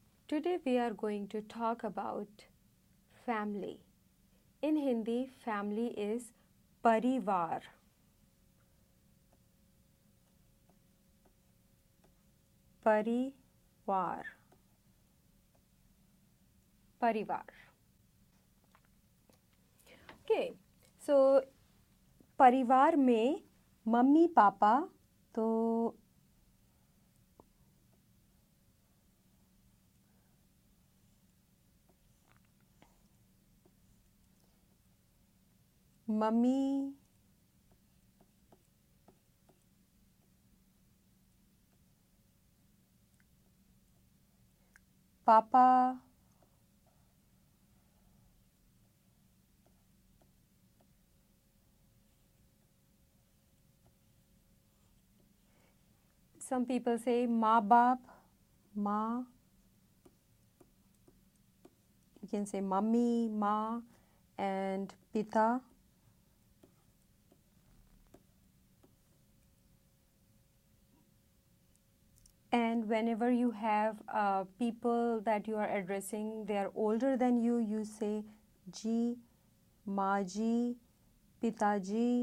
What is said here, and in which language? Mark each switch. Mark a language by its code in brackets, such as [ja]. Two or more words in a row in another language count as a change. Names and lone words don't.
[en] Today we are going to talk about family. In Hindi, family is परिवार. [hi] परिवार. परिवार. [en] Okay, so [hi] परिवार में मम्मी पापा तो मम्मी पापा [en] some people say [hi] माँ बाप माँ [en] you can say mummy माँ and पिता and whenever you have people that you are addressing they are older than you, you say [hi] जी माँ जी पिताजी.